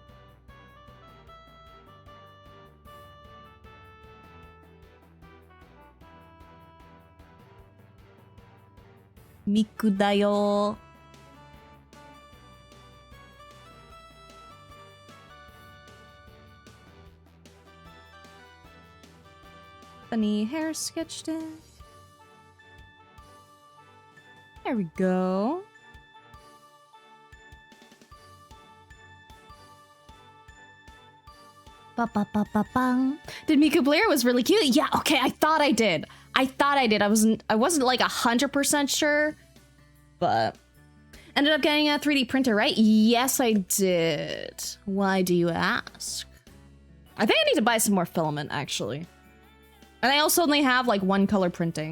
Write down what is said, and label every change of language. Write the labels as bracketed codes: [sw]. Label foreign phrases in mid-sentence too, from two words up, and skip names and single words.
[ja] Miku da yo. [en] Funny hair sketched in. There we go. Ba ba ba ba bang. Did Miku Blair was really cute? Yeah, okay, I thought I did. I wasn't like 100% sure, but ended up getting a 3D printer, right? Yes, I did. Why do you ask? I think I need to buy some more filament, actually. And I also only have like one color printing.